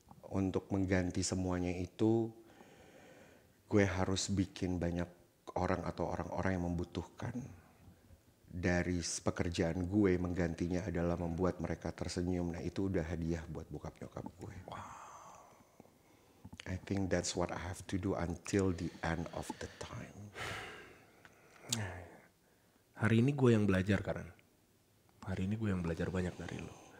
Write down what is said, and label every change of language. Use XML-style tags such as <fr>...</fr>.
<id>Untuk mengganti semuanya itu, gue harus bikin banyak orang atau orang-orang yang membutuhkan. Dari pekerjaan gue, menggantinya adalah membuat mereka tersenyum. Nah, itu udah hadiah buat bokap nyokap gue.</id> <en>I think that's what I have to do until the end of the time.</en> <id>Hari ini gue yang belajar Karen. Hari ini gue yang belajar banyak dari lo.</id>